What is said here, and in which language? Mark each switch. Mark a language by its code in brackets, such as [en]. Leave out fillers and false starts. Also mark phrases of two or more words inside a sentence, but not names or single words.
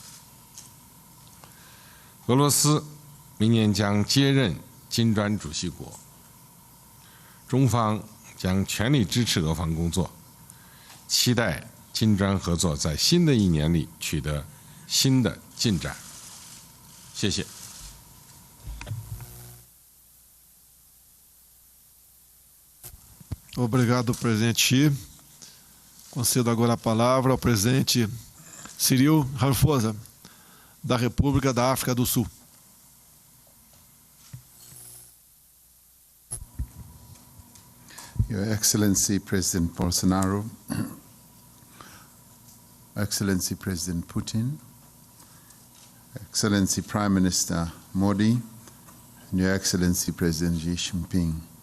[zh] 俄罗斯明年将接任金砖主席国，中方将全力支持俄方工作，期待金砖合作在新的1年里取得新的进展。谢谢。 [pt] Obrigado, presidente Xi. Concedo agora a palavra ao presidente Cyril Ramaphosa, da República da África do Sul. [en] Your Excellency President Bolsonaro, Excellency President Putin, Excellency Prime Minister Modi, and Your Excellency President Xi Jinping.